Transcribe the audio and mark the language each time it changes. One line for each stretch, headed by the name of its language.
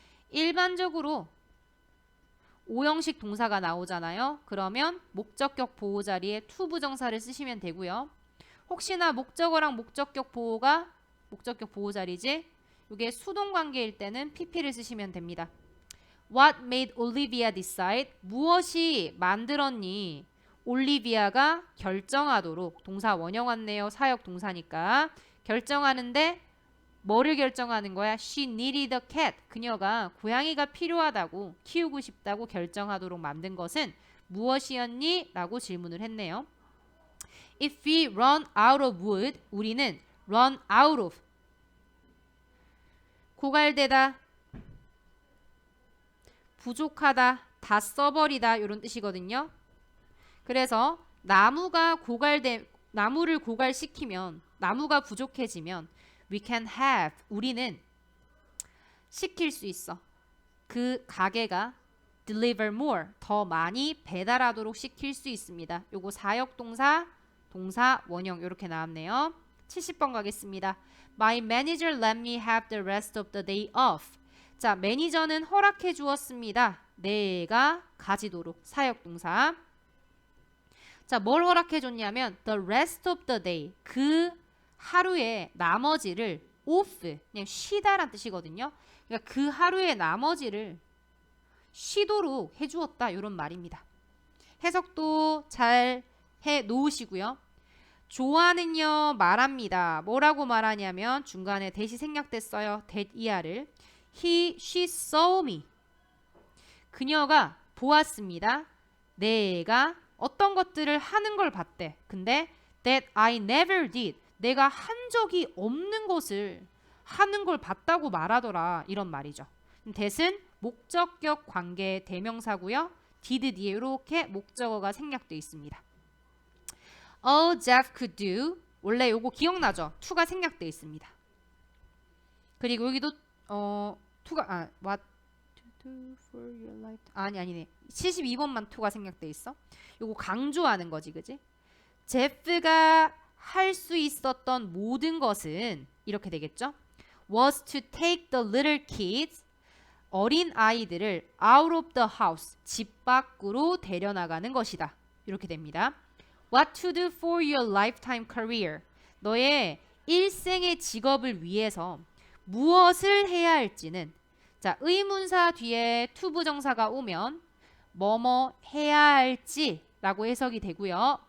Korean: 일반적으로 오형식 동사가 나오잖아요. 그러면 목적격 보호 자리에 to 부정사를 쓰시면 되고요. 혹시나 목적어랑 목적격 보호 자리지? 이게 수동관계일 때는 pp를 쓰시면 됩니다.
English: What made Olivia decide?
Korean: 무엇이 만들었니? 올리비아가 결정하도록. 동사 원형 왔네요. 사역 동사니까. 결정하는데 뭐를 결정하는 거야?
English: She needed a cat.
Korean: 그녀가 고양이가 필요하다고, 키우고 싶다고 결정하도록 만든 것은 무엇이었니? 라고 질문을 했네요.
English: If we run out of wood,
Korean: 우리는 run out of, 고갈되다, 부족하다, 다 써버리다 이런 뜻이거든요. 그래서 나무를 고갈시키면, 나무가 부족해지면
English: we can have,
Korean: 우리는 시킬 수 있어. 그 가게가
English: deliver more,
Korean: 더 많이 배달하도록 시킬 수 있습니다. 요거 사역동사, 동사, 원형 이렇게 나왔네요. 70번 가겠습니다.
English: My manager let me have the rest of the day off.
Korean: 자, 매니저는 허락해 주었습니다. 내가 가지도록 사역동사. 자, 뭘 허락해 줬냐면
English: the rest of the day,
Korean: 그 하루의 나머지를 off, 그냥 쉬다란 뜻이거든요. 그러니까 그 하루의 나머지를 쉬도록 해주었다 이런 말입니다. 해석도 잘 해 놓으시고요. 조아는요 말합니다. 뭐라고 말하냐면 중간에 that이 생략됐어요.
English: that
Korean: 이하를
English: she saw me.
Korean: 그녀가 보았습니다. 내가 어떤 것들을 하는 걸 봤대. 근데
English: that I never did.
Korean: 내가 한 적이 없는 것을 하는 걸 봤다고 말하더라. 이런 말이죠. that은 목적격 관계 대명사고요. did 뒤에 이렇게 목적어가 생략되어 있습니다.
English: All Jeff could do.
Korean: 원래 요거 기억나죠? to가 생략되어 있습니다. 그리고 여기도 to가
English: what to do for your life.
Korean: 아니네. 72번만 to가 생략되어 있어. 요거 강조하는 거지, 그지? 제프가 할 수 있었던 모든 것은 이렇게 되겠죠?
English: Was to take the little kids,
Korean: 어린 아이들을
English: out of the house,
Korean: 집 밖으로 데려나가는 것이다. 이렇게 됩니다.
English: What to do for your lifetime career,
Korean: 너의 일생의 직업을 위해서 무엇을 해야 할지는, 자, 의문사 뒤에 to 부정사가 오면 뭐뭐 해야 할지 라고 해석이 되고요.